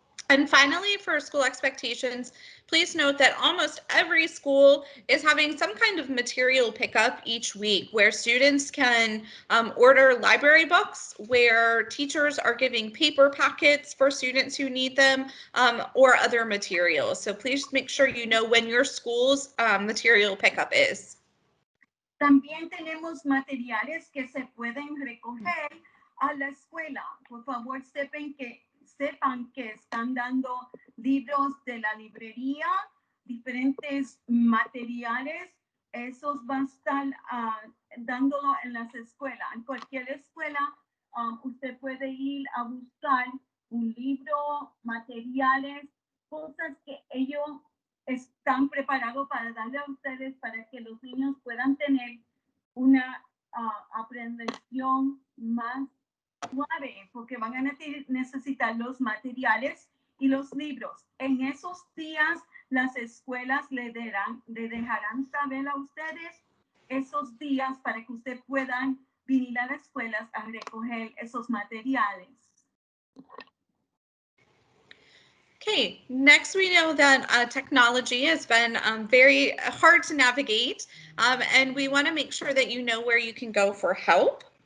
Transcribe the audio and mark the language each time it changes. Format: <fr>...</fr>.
<en>And finally, for school expectations, please note that almost every school is having some kind of material pickup each week where students can order library books, where teachers are giving paper packets for students who need them, or other materials. So please make sure you know when your school's material pickup is.</en> <es>También tenemos materiales que se pueden recoger a la escuela. Por favor, sepan que están dando libros de la librería, diferentes materiales. Esos van a estar dándolo en las escuelas. En cualquier escuela, usted puede ir a buscar un libro, materiales, cosas que ellos están preparados para darle a ustedes para que los niños puedan tener una aprendizaje más suave, porque van a necesitar los materiales y los libros. En esos días, las escuelas le dejarán saber a ustedes esos días para que ustedes puedan venir a las escuelas a recoger esos materiales.</es> <en>Okay, next we know that technology has been very hard to navigate, and we want to make sure that you know where you can go for help.</en>